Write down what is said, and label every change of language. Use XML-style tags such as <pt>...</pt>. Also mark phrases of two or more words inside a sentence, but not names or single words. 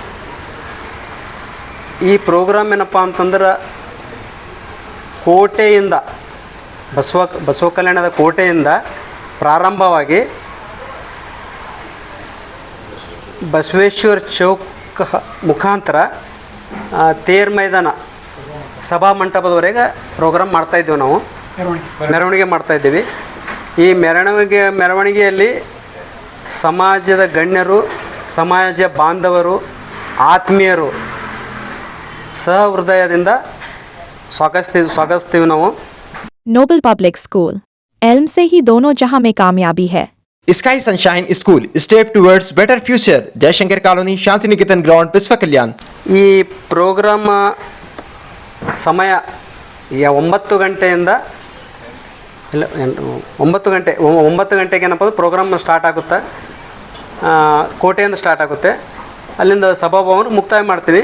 <kn>ಈ ಪ್ರೋಗ್ರಾಮ್ ಏನಪ್ಪ ಅಂತಂದ್ರೆ, ಕೋಟೆಯಿಂದ ಬಸವ ಕಲ್ಯಾಣದ ಕೋಟೆಯಿಂದ ಪ್ರಾರಂಭವಾಗಿ ಬಸವೇಶ್ವರ ಚೌಕ್ ಮುಖಾಂತರ ತೇರ್ ಮೈದಾನ ಸಭಾ ಮಂಟಪದವರೆಗೆ ಪ್ರೋಗ್ರಾಮ್ ಮಾಡ್ತಾಯಿದ್ದೀವಿ. ನಾವು ಮೆರವಣಿಗೆ ಮಾಡ್ತಾಯಿದ್ದೀವಿ. ಈ ಮೆರವಣಿಗೆಯಲ್ಲಿ ಸಮಾಜದ ಗಣ್ಯರು, ಸಮಾಜ ಬಾಂಧವರು, ಆತ್ಮೀಯರು ಸಹೃದಯದಿಂದ ಸ್ವಾಗತಿಸ್ತೀವಿ ನಾವು.</kn> <hi>नोबल पब्लिक स्कूल एल्म से ही दोनों जहां में कामयाबी है.</hi> <en>स्काई सनशाइन स्कूल step towards better future, जयशंकर कॉलोनी, शांति निकेतन ग्राउंड, बिस्वा कल्याण.</en> <kn>ಈ ಪ್ರೋಗ್ರಾಮ್ ಸಮಯ 9 ಗಂಟೆಯಿಂದ 9 ಗಂಟೆಗೆ ಏನಪ್ಪ</kn> <en>program start</en> <kn>ಆಗುತ್ತೆ. ಕೋಟೆಯಿಂದ ಸ್ಟಾರ್ಟ್ ಆಗುತ್ತೆ. ಅಲ್ಲಿಂದ ಸಭಾಭವನ ಮುಕ್ತಾಯ ಮಾಡ್ತೀವಿ.</kn>